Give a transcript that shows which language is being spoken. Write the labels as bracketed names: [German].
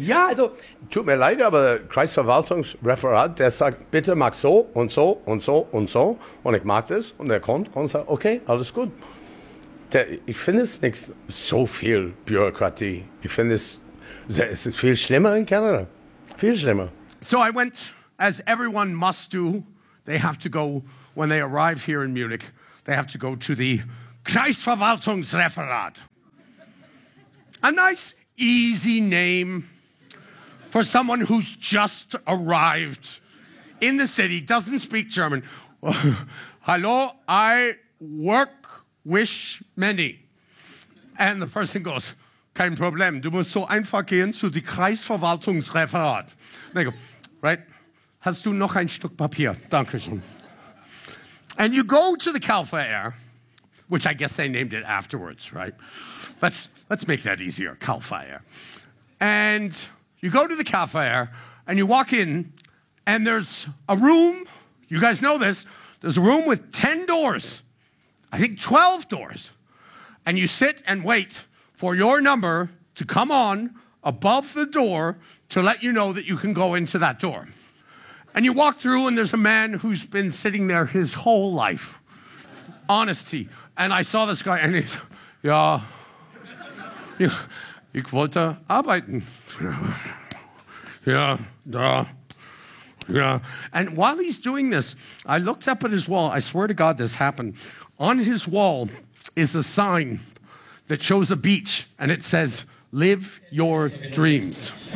[German] Ja, also, tut mir leid, aber Kreisverwaltungsreferat, der sagt, bitte mach so und so und so und so und ich mag das und er kommt und sagt, okay, alles gut. Ich finde es nicht so viel Bürokratie. Ich finde es ist viel schlimmer in Kanada, viel schlimmer. [English] So I went, as everyone must do, they have to go when they arrive here in Munich. They have to go to the Kreisverwaltungsreferat. A nice, easy name for someone who's just arrived in the city, doesn't speak German. Hallo, I work with many. And the person goes, [German] kein Problem, du musst so einfach gehen zu die Kreisverwaltungsreferat. [English] They go, right? [German] Hast du noch ein Stück Papier? Dankeschön. [English] And you go to the Calfa Air, which I guess they named it afterwards, right? Let's make that easier, Calfa Air. And you go to the Calfa Air, and you walk in, and there's a room, you guys know this, there's a room with 10 doors, I think 12 doors. And you sit and wait for your number to come on above the door to let you know that you can go into that door. And you walk through, and there's a man who's been sitting there his whole life. Honesty. And I saw this guy, and he's, [German] ja, ich wollte arbeiten. Ja, da, ja. [English] And while he's doing this, I looked up at his wall. I swear to God this happened. On his wall is a sign that shows a beach, and it says, live your dreams.